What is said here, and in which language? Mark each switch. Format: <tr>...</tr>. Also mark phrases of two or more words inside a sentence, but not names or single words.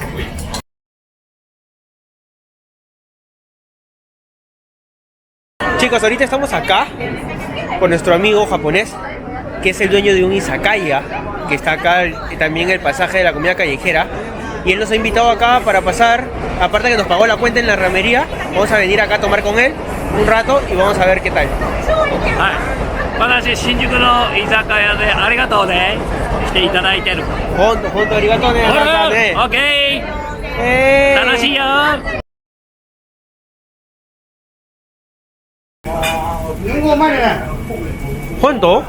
<es>Chicos, ahorita estamos acá con nuestro amigo japonés, que es el dueño de un izakaya, que está acá también el pasaje de la comida callejera. Y él nos ha invitado acá para pasar, aparte que nos pagó la cuenta en la ramería, vamos a venir acá a tomar con él un rato y vamos a ver qué tal.</es> <ja>はい、私新宿の居酒屋でありがとうね来ていただいてる。ほんとありがとうね。オなんかねッケー、楽しいよ。ほんと？</ja>